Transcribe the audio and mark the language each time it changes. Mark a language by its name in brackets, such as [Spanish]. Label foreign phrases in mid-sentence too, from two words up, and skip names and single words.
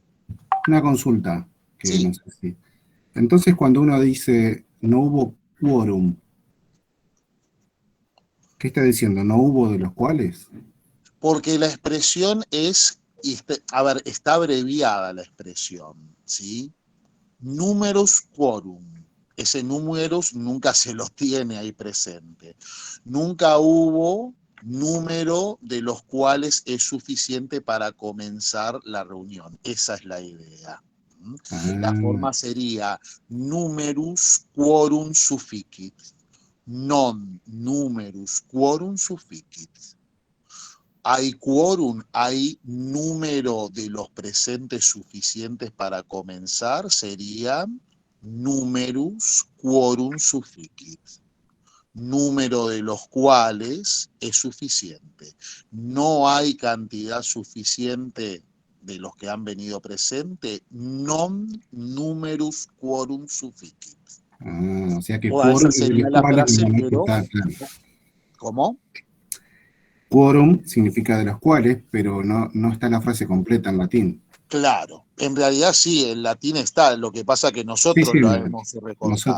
[Spanish] una consulta, que Sí. no sé si. Entonces, cuando uno dice no hubo quórum, ¿qué está diciendo? ¿No hubo de los cuales? Porque la expresión es, a ver, está abreviada la expresión, ¿sí? [Latin] Numerus quorum. [Spanish] Ese numerus nunca se lo tiene ahí presente. Nunca hubo número de los cuales es suficiente para comenzar la reunión. Esa es la idea. La forma sería [Latin] numerus quorum sufficit. Non numerus quorum sufficit. [Spanish] Hay quórum, hay número de los presentes suficientes para comenzar, serían [Latin] numerus quorum sufficit. [Spanish] Número de los cuales es suficiente. No hay cantidad suficiente de los que han venido presentes, [Latin] non numerus quorum sufficit. [Spanish] O sea que Toda esa quórum de sería los la cuales frase, no pero está claro. ¿cómo? Quórum significa de los cuales, pero no está la frase completa en latín. Claro, en realidad sí, en latín está, lo que pasa que nosotros Sí, lo hemos nosotros